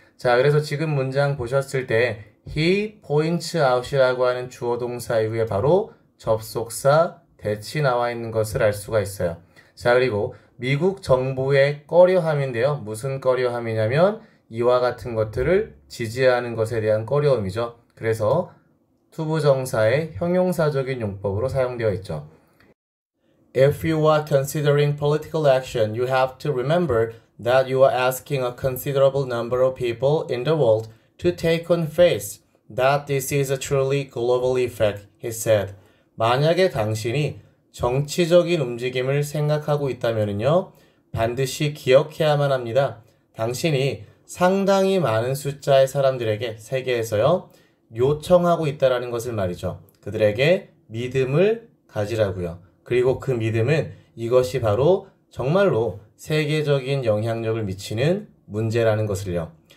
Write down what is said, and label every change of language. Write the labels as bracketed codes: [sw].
[ko] 자, 그래서 지금 문장 보셨을 때 he points out이라고 하는 주어 동사 이후에 바로 접속사 that이 나와 있는 것을 알 수가 있어요. 자, 그리고 미국 정부의 꺼려함인데요. 무슨 꺼려함이냐면 이와 같은 것들을 지지하는 것에 대한 꺼려움이죠. 그래서 투부정사의 형용사적인 용법으로 사용되어 있죠. [en] If you are considering political action, you have to remember that you are asking a considerable number of people in the world to take on faith that this is a truly global effect, he said. [ko] 만약에 당신이 정치적인 움직임을 생각하고 있다면요, 반드시 기억해야만 합니다. 당신이 상당히 많은 숫자의 사람들에게 세계에서요, 요청하고 있다라는 것을 말이죠. 그들에게 믿음을 가지라고요. 그리고 그 믿음은 이것이 바로 정말로 세계적인 영향력을 미치는 문제라는 것을요.